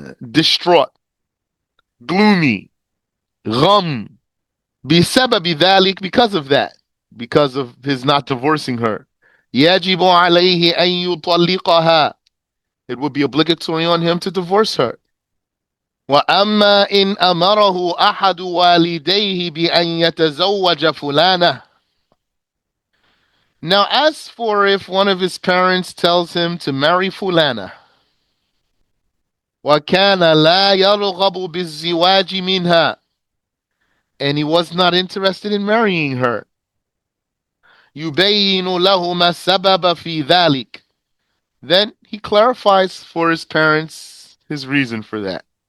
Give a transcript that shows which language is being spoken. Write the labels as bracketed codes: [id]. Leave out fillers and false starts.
[en] distraught, gloomy, [ar] غم, بسبب ذلك, [en] because of that, because of his not divorcing her. [ar] يجب عليه أن يطلقها, [en] it would be obligatory on him to divorce her. [ar] وأما إن أمره أحد والديه بأن يتزوج فلانة. [en] Now, as for if one of his parents tells him to marry fulana, [ar] وكان لا يرغب بالزواج منها, [en] and he was not interested in marrying her, [ar] يبين لهما السبب في ذلك, [en] then he clarifies for his parents his reason for that.